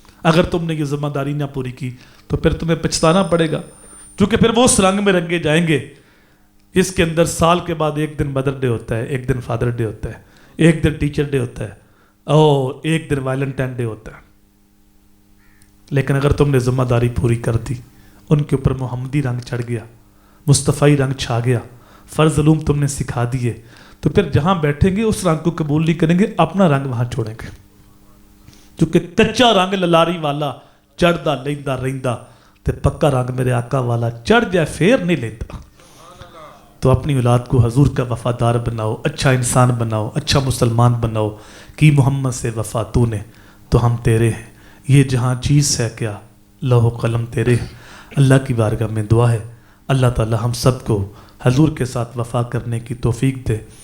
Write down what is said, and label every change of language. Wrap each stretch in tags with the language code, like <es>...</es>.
<ur>اگر تم نے یہ ذمہ داری نہ پوری کی تو پھر تمہیں پچھتانا پڑے گا، کیونکہ پھر وہ اس رنگ میں رنگے جائیں گے اس کے اندر سال کے بعد ایک دن مدر ڈے ہوتا ہے، ایک دن فادر ڈے ہوتا ہے، ایک دن ٹیچر ڈے ہوتا ہے، اور ایک دن ویلنٹائن ڈے ہوتا ہے. لیکن اگر تم نے ذمہ داری پوری کر دی، ان کے اوپر محمدی رنگ چڑھ گیا، مصطفی رنگ چھا گیا، فرض علوم تم نے سکھا دیے، تو پھر جہاں بیٹھیں گے اس رنگ کو قبول نہیں کریں گے، اپنا رنگ وہاں چھوڑیں گے.</ur> <pa>کیونکہ کچا رنگ للاری والا چڑھدا لیندا رہندا تے پکا رنگ میرے آقا والا چڑھ جائے پھر نہیں لیندا.</pa> <ur>تو اپنی اولاد کو حضور کا وفادار بناؤ، اچھا انسان بناؤ، اچھا مسلمان بناؤ. کی محمد سے وفا تو نے تو ہم تیرے ہیں، یہ جہاں چیز ہے کیا لوح و قلم تیرے ہیں. اللہ کی بارگاہ میں دعا ہے اللہ تعالی ہم سب کو حضور کے ساتھ وفا کرنے کی توفیق دے.</ur>